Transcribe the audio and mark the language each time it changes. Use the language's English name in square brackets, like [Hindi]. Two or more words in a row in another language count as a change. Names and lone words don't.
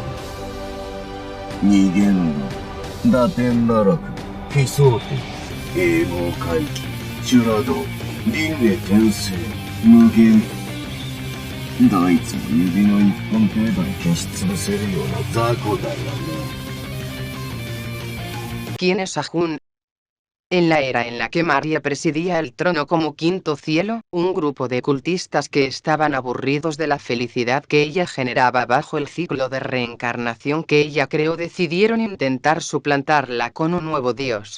[Japanese] 逃げんの、打点奈落、奇想天、英語回帰、修羅道、輪廻転生、無限。どいつも指の一本程度に消し潰せるような雑魚だよね。 [Spanish] ¿Quién es Ahun? En la era en la que María presidía el trono como quinto cielo, un grupo de cultistas que estaban aburridos de la felicidad que ella generaba bajo el ciclo de reencarnación que ella creó decidieron intentar suplantarla con un nuevo dios.